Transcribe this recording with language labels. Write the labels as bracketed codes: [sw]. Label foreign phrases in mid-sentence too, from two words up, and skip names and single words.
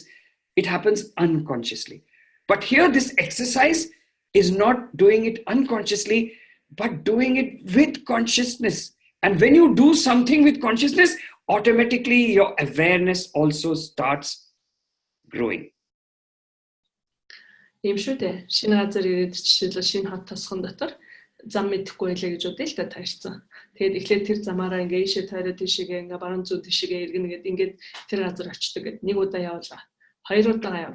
[en] It happens unconsciously. But here this exercise is not doing it unconsciously, but doing it with consciousness. And when you do something with consciousness, automatically your awareness also starts growing. [mn] Ийм шүү дээ. Шинэ газар ирээд жишээлбэл шинэ хот тосгон дотор зам мэдэхгүй байлаа гэж бодъё л да таарсан. Тэгээд эхлээд тэр замаараа ингээ ийшээ тойроо тийшээгээ ингээ баруун зүүн тийшээгээ эргэнэ гээд ингээд тэр газар очдөг гэд нэг удаа явлаа. 2 удаа явна.